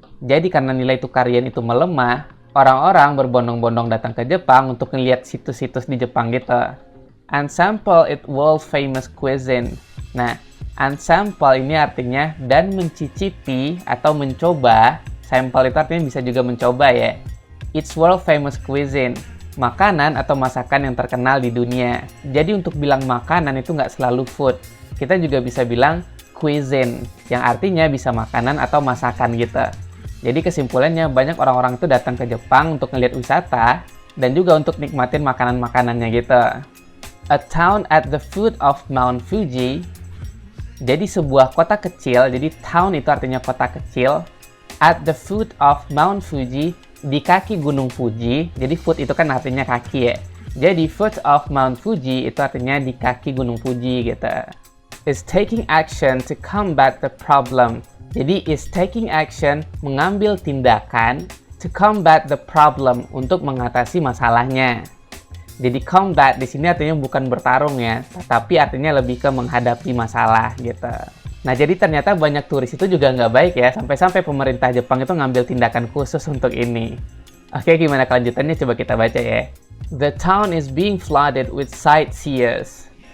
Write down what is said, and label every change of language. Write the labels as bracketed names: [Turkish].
[Indonesian] Jadi karena nilai tukar yen itu melemah, orang-orang berbondong-bondong datang ke Jepang untuk melihat situs-situs di Jepang gitu. [English] And sample its world-famous cuisine. [Indonesian] Nah, [English] and sample [Indonesian] ini artinya dan mencicipi atau mencoba. Sample itu artinya bisa juga mencoba ya. [English] It's world famous cuisine, [Indonesian] makanan atau masakan yang terkenal di dunia. Jadi untuk bilang makanan itu nggak selalu food. Kita juga bisa bilang cuisine, yang artinya bisa makanan atau masakan gitu. Jadi kesimpulannya banyak orang-orang itu datang ke Jepang untuk ngeliat wisata dan juga untuk nikmatin makanan-makanannya gitu. [English] A town at the foot of Mount Fuji. [Indonesian] Jadi sebuah kota kecil, jadi town itu artinya kota kecil. [English] At the foot of Mount Fuji, [Indonesian] di kaki Gunung Fuji. Jadi foot itu kan artinya kaki ya. Jadi [English] foot of Mount Fuji [Indonesian] itu artinya di kaki Gunung Fuji gitu. [English] Is taking action to combat the problem. Jadi is taking action, [Indonesian] mengambil tindakan [English] to combat the problem, [Indonesian] untuk mengatasi masalahnya. Jadi combat di sini artinya bukan bertarung ya, tapi artinya lebih ke menghadapi masalah gitu. Nah, jadi ternyata banyak turis itu juga nggak baik ya, sampai-sampai pemerintah Jepang itu ngambil tindakan khusus untuk ini. Oke, gimana kelanjutannya? Coba kita baca ya. [English] The town is being flooded with sightseers.